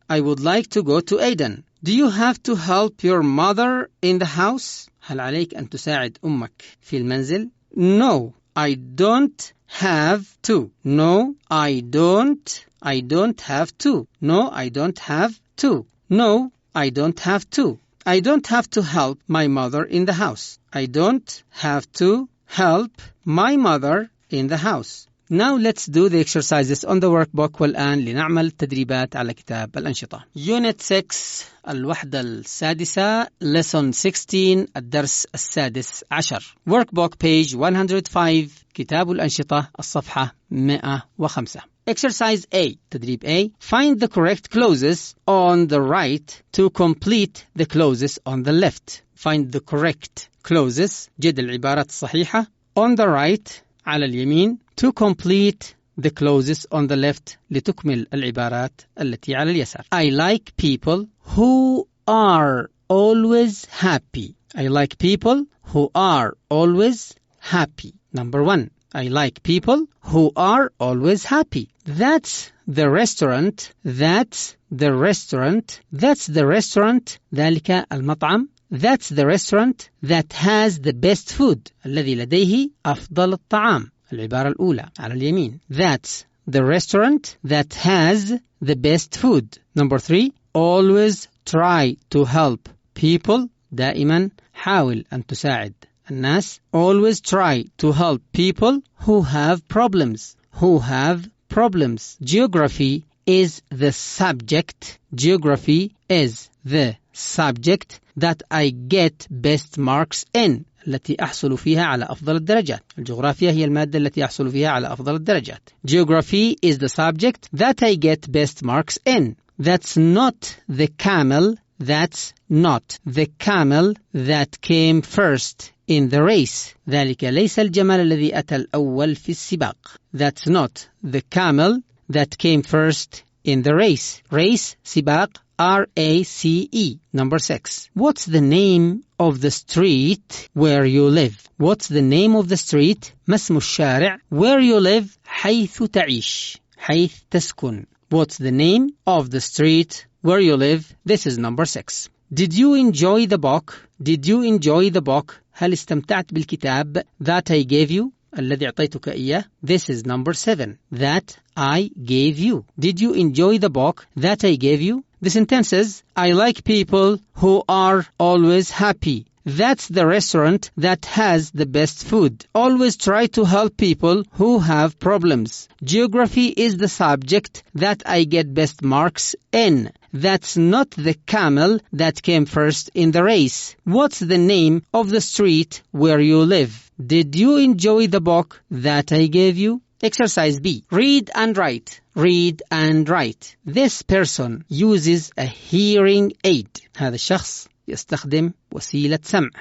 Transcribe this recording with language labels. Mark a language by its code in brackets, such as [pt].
[en] I would like to go to Aden. Do you have to help your mother in the house? [ar] هل عليك أن تساعد أمك في المنزل؟ [en] No, I don't have to. No, I don't have to. No, I don't have to. No, I don't have to. I don't have to help my mother in the house. I don't have to help my mother in the house. Now let's do the exercises on the workbook. [ar] والآن لنعمل تدريبات على كتاب الأنشطة. [en] Unit 6 [ar] الوحدة السادسة [en] Lesson 16 [ar] الدرس السادس عشر. [en] Workbook page 105 [ar] كتاب الأنشطة الصفحة 105. [en] Exercise A. تدريب A. Find the correct clauses on the right to complete the clauses on the left. Find the correct clauses. [ar] جد العبارات الصحيحة. [en] On the right [ar] على اليمين. [en] To complete the clauses on the left. [ar] لتكمل العبارات التي على اليسار. [en] I like people who are always happy. I like people who are always happy. Number 1. I like people who are always happy. That's the restaurant. That's the restaurant. That's the restaurant. [ar] ذلك المطعم. [en] That's the restaurant that has the best food. [ar] الذي لديه أفضل الطعام. العبارة الأولى على اليمين. [en] That's the restaurant that has the best food. Number 3. Always try to help people. [ar] دائما حاول أن تساعد الناس. [en] Always try to help people who have problems. Who have problems. Geography is the subject. Geography is the subject that I get best marks in. [ar] التي أحصل فيها على أفضل الدرجات. الجغرافيا هي المادة التي أحصل فيها على أفضل الدرجات. [en] Geography is the subject that I get best marks in. That's not the camel. That's not the camel that came first in the race. [ar] ذلك ليس الجمل الذي أتى الأول في السباق. [en] That's not the camel that came first in the race. Race, سباق, R-A-C-E. Number 6. What's the name of the street where you live? What's the name of the street? [ar] ما اسم الشارع? [en] Where you live, [ar] حيث تعيش, حيث تسكن. [en] What's the name of the street where you live? This is number 6. Did you enjoy the book? Did you enjoy the book? [ar] هل استمتعت بالكتاب [en] that I gave you? [ar] الذي أعطيتك إياه. [en] This is number 7. That I gave you. Did you enjoy the book that I gave you? The sentence is, I like people who are always happy. That's the restaurant that has the best food. Always try to help people who have problems. Geography is the subject that I get best marks in. That's not the camel that came first in the race. What's the name of the street where you live? Did you enjoy the book that I gave you? Exercise B. Read and write. Read and write. This person uses a hearing aid. [ar] هذا الشخص يستخدم وسيلة سمع.